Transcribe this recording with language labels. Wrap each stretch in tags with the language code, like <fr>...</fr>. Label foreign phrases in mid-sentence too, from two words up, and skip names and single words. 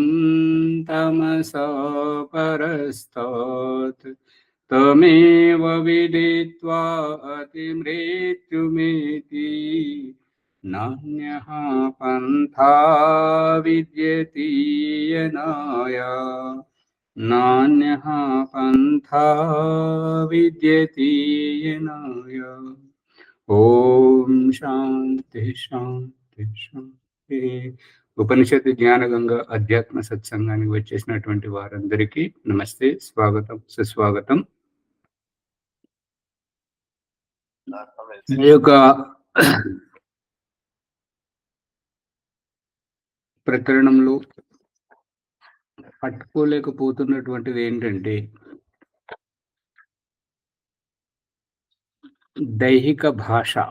<sa>तमसा परस्तात् तमेव विदित्वा अतिमृत्युमेति नान्यः पन्था विद्यते यनाय नान्यः पन्था विद्यते यनाय। ఓం శాంతి శాంతి శాంతి.</sa> <te>ఉపనిషత్తు జ్ఞానగంగా అధ్యాత్మ సత్సంగానికి వచ్చేసినటువంటి వారందరికీ నమస్తే, స్వాగతం, సుస్వాగతం. ఈ యొక్క ప్రకరణంలో పట్టుకోలేకపోతున్నటువంటిది ఏంటంటే దైహిక భాష.</te>